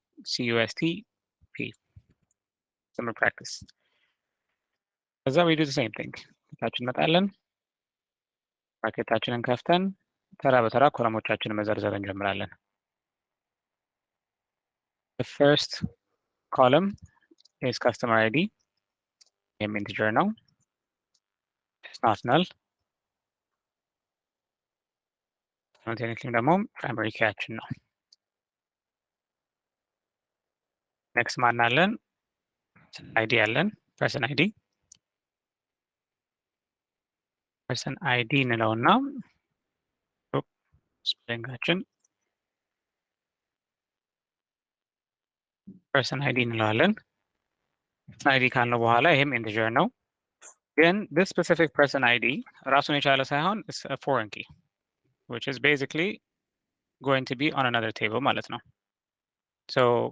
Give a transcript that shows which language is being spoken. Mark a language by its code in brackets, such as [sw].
[en] cust p summer practice ከዛ we do the same thing [am] ታችን እንመጣለን ፓኬታችንን ከፍተን ተራ በተራ ኮለሞቻችንን መዘርዘር እንጀምራለን [en] the first column is customer ID name integer ነው it's not null [am] simultaneously ደግሞ primary keyያችን ነው። next ማን አለን? id አለን። person id እንለውና ስፔሊንጋችን person id እንለዋለን። id ካልነው በኋላ ይሄም ኢንቲጀር ነው። ግን [en] this specific person id [am] ራሱን የቻለ ሳይሆን [en] it's a foreign key which is basically going to be on another table [am] ማለት ነው። so